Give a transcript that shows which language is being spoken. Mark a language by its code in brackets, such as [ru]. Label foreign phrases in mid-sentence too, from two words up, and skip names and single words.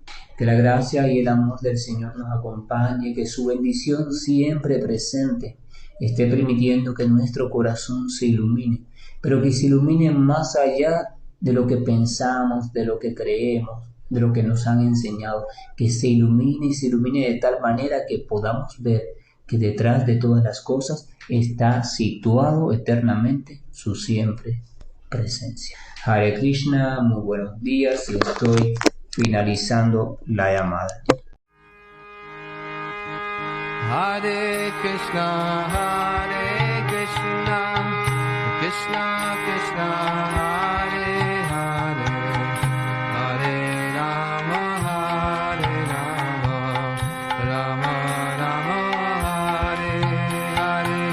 [es] Que la gracia y el amor del Señor nos acompañe, que su bendición siempre presente esté permitiendo que nuestro corazón se ilumine, pero que se ilumine más allá de lo que pensamos, de lo que creemos, de lo que nos han enseñado, que se ilumine y se ilumine de tal manera que podamos ver que detrás de todas las cosas está situado eternamente su siempre presencia. Hare Krishna, muy buenos días, y estoy finalizando la llamada. Hare Krishna, Krishna Krishna, Hare Hare, Hare Rama, Rama Rama, Hare Hare.